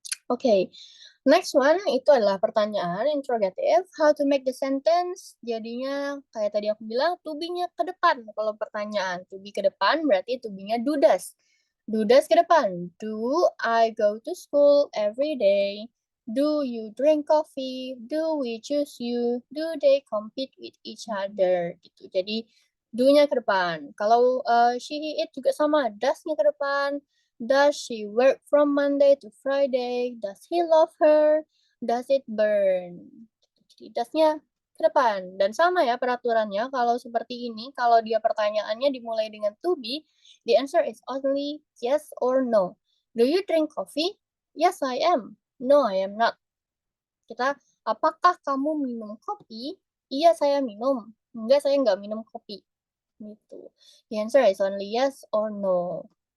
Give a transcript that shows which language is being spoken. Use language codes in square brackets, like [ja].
[id] Oke, [en] next one [id] itu adalah pertanyaan interrogative. [en] How to make the sentence? [id] Jadinya kayak tadi aku bilang, to be-nya ke depan. Kalau pertanyaan to be ke depan, berarti to be-nya do does. [en] Do does [id] ke depan. [en] Do I go to school every day? Do you drink coffee? Do we choose you? Do they compete with each other? [id] Gitu. Jadi do-nya ke depan. Kalau she, he, it juga sama. Does-nya ke depan. [en] Does she work from Monday to Friday? Does he love her? Does it burn? [id] Jadi does-nya ke depan. Dan sama ya peraturannya, kalau seperti ini, kalau dia pertanyaannya dimulai dengan to be, [en] the answer is only yes or no. Do you drink coffee? Yes, I am. No, I am not. [id] Kita, apakah kamu minum kopi? Iya, saya minum. Enggak, saya nggak minum kopi. Gitu. [en] The answer is only yes or no.